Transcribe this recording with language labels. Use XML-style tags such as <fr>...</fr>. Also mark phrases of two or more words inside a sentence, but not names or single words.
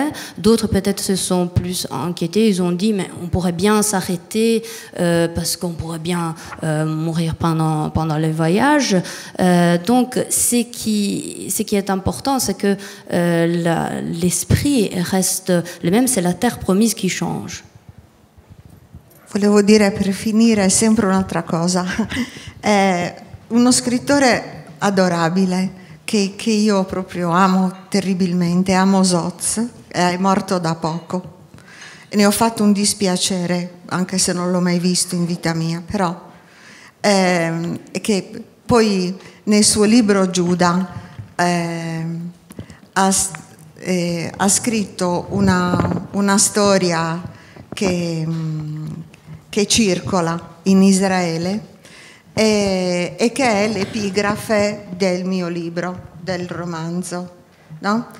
<fr>D'autres peut-être se sont plus inquiétés. Ils ont dit mais on pourrait bien s'arrêter parce qu'on pourrait bien mourir pendant le voyage. Donc ce qui est important, c'est que l'esprit reste le même, c'est la terre promise qui change.</fr> <it>Volevo dire per finire sempre un'altra cosa. È uno scrittore adorabile che io proprio amo terribilmente, amo Zoz, è morto da poco. E ne ho fatto un dispiacere, anche se non l'ho mai visto in vita mia, però che poi nel suo libro Giuda ha scritto una storia che circola in Israele e che è l'epigrafe del mio libro, del romanzo, no?</it>